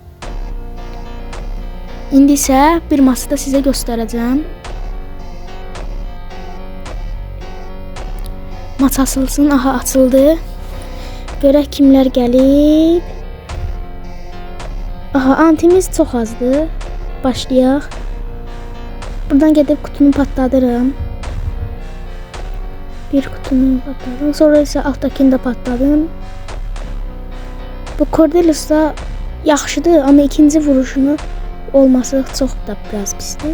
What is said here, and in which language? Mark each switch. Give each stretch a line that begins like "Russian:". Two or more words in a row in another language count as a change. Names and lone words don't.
Azerbaijani: İndi isə bir maçı da sizə göstərəcəm. Maç açılsın. Aha, açıldı. Görək kimlər gəlib. Aha, antimiz çox azdır. Başlayaq.
Turkish: Buradan gedip kutunu patladırım. Bir kutunu patladım. Sonra ise alttakini de patladım.
Azerbaijani: Bu Cordelus da yaxşıdır ama ikinci vuruşunu olması çok da biraz pisdir.